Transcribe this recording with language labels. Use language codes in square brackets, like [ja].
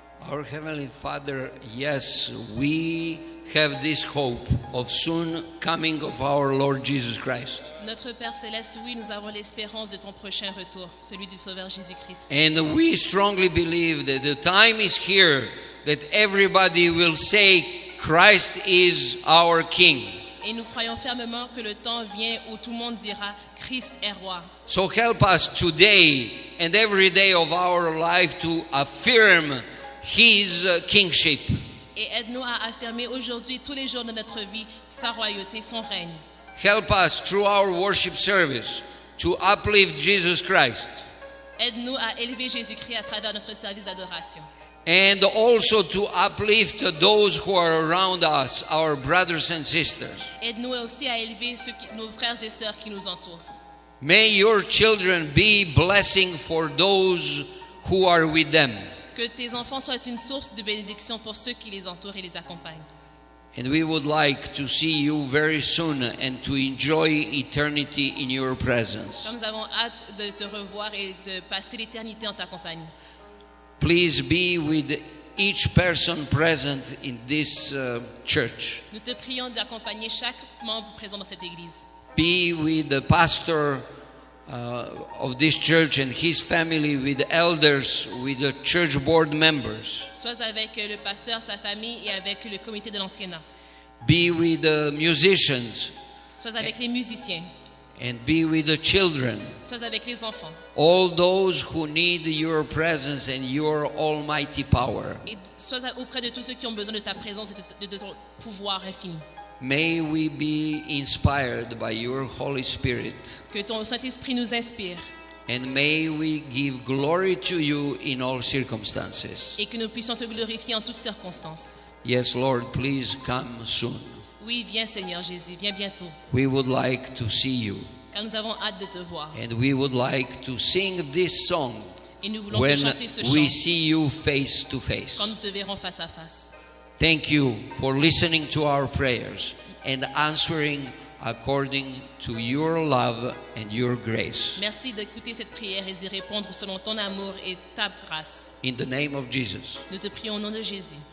[en] Our Heavenly Father, yes, we have this hope of soon coming of our Lord Jesus Christ. [fr] Notre Père Céleste, oui, nous avons l'espérance de ton prochain retour, celui du Sauveur Jésus-Christ. [en] And we strongly believe that the time is here that everybody will say Christ is our King. [fr] Et nous croyons fermement que le temps vient où tout le monde dira Christ est roi. [en] So help us today and every day of our life to affirm His kingship. [fr] Et aide-nous à affirmer aujourd'hui, tous les jours de notre vie, sa royauté, son règne. [en] Help us through our worship service to uplift Jesus Christ. [fr] Aide-nous à élever Jésus-Christ à travers notre service d'adoration. [en] And also to uplift those who are around us, our brothers and sisters. [fr] Aide-nous aussi à élever nos frères et sœurs qui nous entourent. [en] May your children be blessing for those who are with them. [fr] Que tes enfants soient une source de bénédiction pour ceux qui les entourent et les accompagnent. [en] And we would like to see you very soon and to enjoy eternity in your presence. [fr] Nous avons hâte de te revoir et de passer l'éternité en ta compagnie. [en] Please be with each person present in this church. [fr] Nous te prions d'accompagner chaque membre présent dans cette église. [en] Be with the pastor of this church and his family, with the elders, with the church board members. [fr] Sois avec le pasteur, sa famille et avec le comité de l'anciennat. [en] Be with the musicians [fr] Sois avec les musiciens. [en] and be with the children. [fr] Sois avec les enfants. [en] All those who need your presence and your almighty power. [fr] Et sois auprès de tous ceux qui ont besoin de ta présence et de ton pouvoir infini. [en] May we be inspired by your Holy Spirit. [fr] Que ton Saint-Esprit nous inspire [en] And may we give glory to you in all circumstances. [fr] et que nous puissions te glorifier en toutes circonstances. [en] Yes, Lord, please come soon. [fr] Oui, viens Seigneur Jésus, viens bientôt, [en] We would like to see you. [fr] car nous avons hâte de te voir. [en] And we would like to sing this song [fr] Et nous voulons [en] when [fr] te chanter ce [en] we [fr] chant [en] see you face to face. [fr] quand nous te verrons face à face. [en] Thank you for listening to our prayers and answering according to your love and your grace. [fr] Merci d'écouter cette prière et d'y répondre selon ton amour et ta grâce. [en] In the name of Jesus. [fr] Nous te prions au nom de Jésus.